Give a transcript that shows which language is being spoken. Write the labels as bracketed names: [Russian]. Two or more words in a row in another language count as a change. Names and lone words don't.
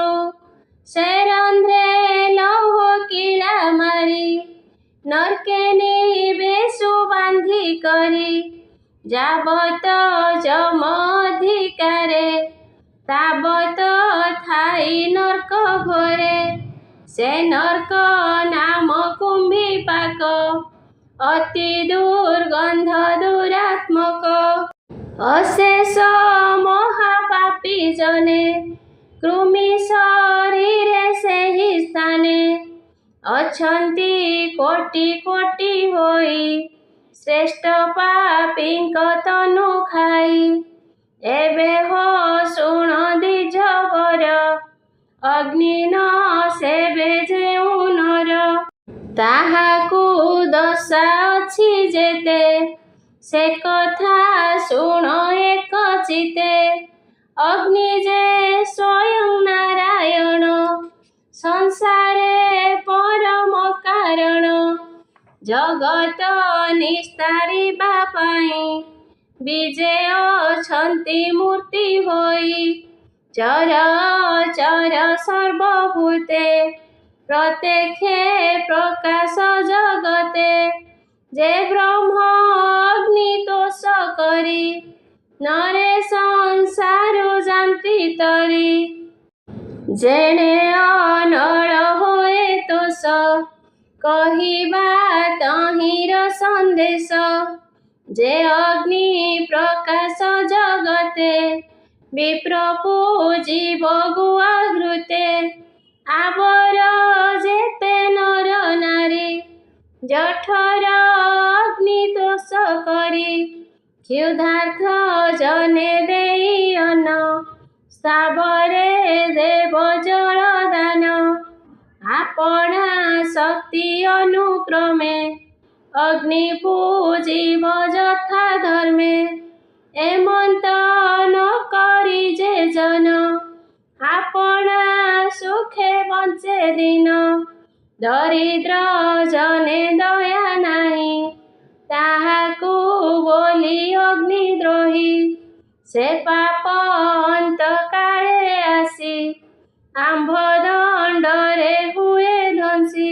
[Odia] ସେ ରନ୍ଧ୍ରେ ଲୌହ କିଲା ମାରି ନରକେ ନିବେଶୁ ବାନ୍ଧି କରି ଯାବତ ଯମ ଅଧିକାରେ ତାବତ ଥାଇ ନର୍କ ଘରେ ସେ ନର୍କ ନାମ କୁମ୍ଭୀ ପାକ ଅତି ଦୁର୍ଗନ୍ଧ ଦୁରାତ୍ମକ। ଅଶେଷ ମହାପାପୀ ଜନେ କୃମି ଶରୀରେ ସେ ହି ସ୍ଥାନେ ଅଛନ୍ତି କୋଟି କୋଟି ହୋଇ ଶ୍ରେଷ୍ଠ ପାପୀଙ୍କ ତନୁ ଖାଇ। ଏବେ ହୋ ଶୁଣ ଦ୍ୱିଜବର ଅଗ୍ନି ନ ସେବେ ଯେଉଁ ନର ତାହାକୁ ଦଶା ଅଛି ଯେତେ ସେ କଥା ଶୁଣ ଏକ ଚିତେ। ଅଗ୍ନି ଯେ ସ୍ୱୟଂ ନାରାୟଣ ସଂସାରେ ପରମ କାରଣ ଜଗତ ନିସ୍ତାରିବା ପାଇଁ ବିଜୟ ଛନ୍ତି ମୂର୍ତ୍ତି ହୋଇ। ଚର ଚର ସର୍ବଭୂତେ ପ୍ରତ୍ୟକ୍ଷେ ପ୍ରକାଶ ଜଗତେ ଯେ ବ୍ରହ୍ମ ଅଗ୍ନି ତୋଷ କରି ନରେ ସଂସାର ଜାଣନ୍ତି ତରି। ଯେଣେ ଅନଳ ହୋଏ ତୋଷ କହିବା ତହିଁର ସନ୍ଦେଶ ଯେ ଅଗ୍ନି ପ୍ରକାଶ ଜଗତେ ବିପ୍ର ପୂଜିବ ଗୁଆଘୃତେ ଆଉର ଯେତେ ନର ନାରୀ ଜଠର ଅଗ୍ନି ତୋଷ କରି କ୍ଷୁଧାର୍ତ୍ତ ଜନେ ଦେଇ ଅନ୍ନ ସ୍ଥାବରେ ଦେବ ଜଳ ଦାନ ଆପଣା ଶକ୍ତି ଅନୁକ୍ରମେ ଅଗ୍ନି ପୂଜିବ ଯଥା ଧର୍ମେ। ଏମନ୍ତ ନ କରି ଯେ ଜନ ଆପଣା ସୁଖେ ବଞ୍ଚେ ଦିନ ଦରିଦ୍ର ଜନେ ଦୟା ନାହିଁ ତାହାକୁ ବୋଲି ଅଗ୍ନିଦ୍ରୋହୀ ସେ ପାପ ଅନ୍ତ କାଳେ ଆସି ଆମ୍ଭ ଦଣ୍ଡରେ ହୁଏ ଧ୍ୱଂସୀ।